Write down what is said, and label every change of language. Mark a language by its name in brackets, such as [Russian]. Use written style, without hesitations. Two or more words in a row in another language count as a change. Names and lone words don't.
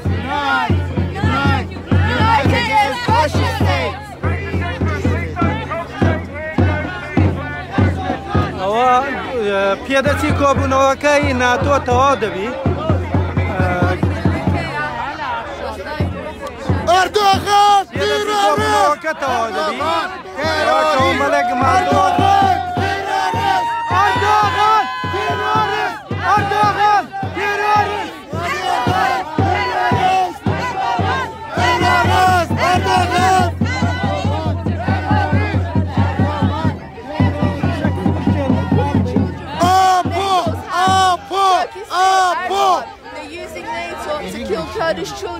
[English] Unite! Unite! Unite against fascist states! [Central Kurdish] ئەوە پێدەچی کۆبوونەوەکەی ناتۆ تەواو دەبی ئەردۆغان کۆبوونەوەکە تەواو دەبی مەلەک ماتۆ ئەردۆغان تیرۆریست ئەردۆغان تیرۆریست [English] They're using NATO to kill Kurdish children.